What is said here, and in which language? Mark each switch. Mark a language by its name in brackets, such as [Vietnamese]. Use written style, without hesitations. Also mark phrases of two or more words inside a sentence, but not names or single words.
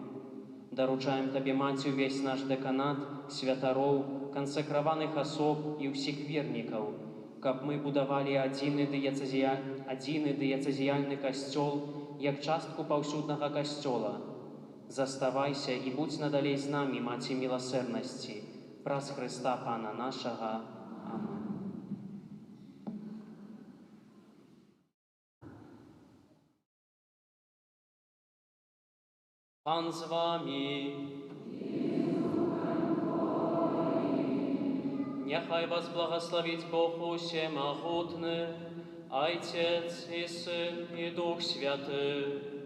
[Belarusian] Даручаем Табе, Маці, увесь наш дэканат, святароў, кансакраваных асоб і ўсіх вернікаў, каб мы будавалі адзіны дыяцэзіяльны касцёл як частку паўсюднага касцёла. Заставайся і будзь надалей з намі, Маці міласэрнасці, праз Хрыста Пана нашага. Амэн. [Polish] Pan z Wami. Niechaj Was błogosławić Bóg Wszechmogutny, Ojciec i Syn i Duch Święty.